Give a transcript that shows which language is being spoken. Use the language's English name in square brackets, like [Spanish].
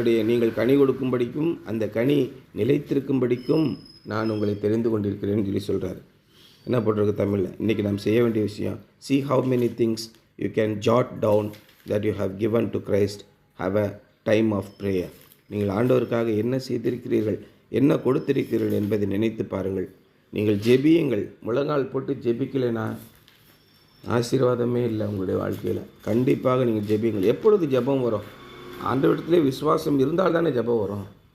[Tamil] நீங்கள் கனி கொடுக்கும்படிக்கும் அந்த கனி நிலைத்திருக்கும்படிக்கும் நான் உங்களை தெரிந்து கொண்டிருக்கிறேன்னு சொல்லி சொல்கிறார். என்ன போட்டிருக்கு தமிழில்? இன்றைக்கி நாம் செய்ய வேண்டிய விஷயம், [English] see how many things you can jot down that you have given to Christ. Have a time of prayer. [Tamil] நீங்கள் ஆண்டவருக்காக என்ன செய்திருக்கிறீர்கள், என்ன கொடுத்திருக்கிறீர்கள் என்பதை நினைத்து பாருங்கள். நீங்கள் ஜெபியுங்கள். முழங்கால் போட்டு ஜெபிக்கலைன்னா ஆசீர்வாதமே இல்லை உங்களுடைய வாழ்க்கையில். கண்டிப்பாக நீங்கள் ஜெபியுங்கள். எப்பொழுது ஜெபம் வரும்? ஆண்டவரிடத்திலே விசுவாசம் இருந்தால் தானே ஜெபம் வரும்.